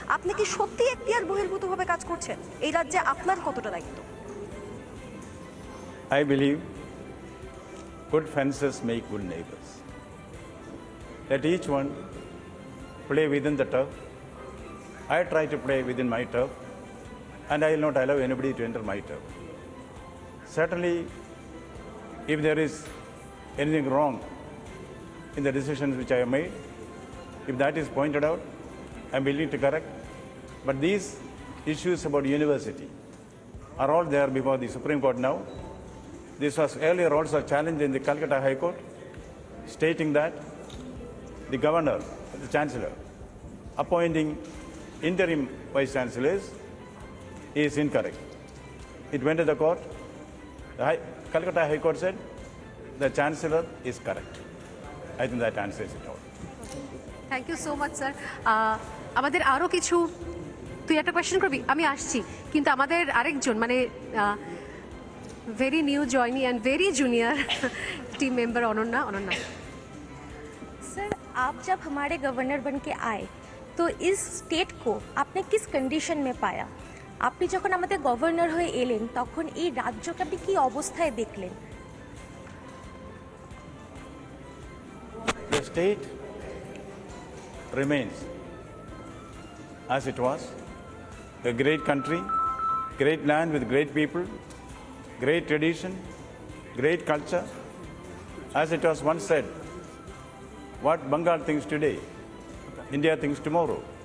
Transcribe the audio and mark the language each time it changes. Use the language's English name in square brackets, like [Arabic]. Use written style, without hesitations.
[Bangla] আপনি কি সত্যি এখতিয়ার বহির্ভূতভাবে কাজ করছেন? এই রাজ্যে আপনার কতটা দায়িত্ব? [English] I believe good fences make good neighbors. Let each one play within the turf. I try to play within my turf, and I will not allow anybody to enter my turf. Certainly, if there is anything wrong in the decisions which I have made, if that is pointed out, I am willing to correct. But these issues about university are all there before the Supreme Court now. This was earlier also challenged in the Calcutta High Court, stating that the governor, the chancellor, appointing interim vice chancellors is incorrect. It went to the court. The Calcutta High Court said the chancellor is correct. I think that answers it all. Thank you so much sir. [Bangla] আমাদের আরও কিছু, তুই একটা question করবি, আমি আসছি, কিন্তু আমাদের আরেকজন মানে [English] Very new joinee and very junior team member Ananya. [Hindi] Sir, आप जब हमारे गवर्नर बन के आए तो इस स्टेट को आपने किस कंडीशन में पाया? [Bangla] আপনি যখন আমাদের গভর্নর হয়ে এলেন তখন এই রাজ্যকে আপনি কি অবস্থায় দেখলেন? [English] The state remains as it was, a great country, great land with great people, great tradition, great culture. As it was once said, what Bengal thinks today, India thinks tomorrow.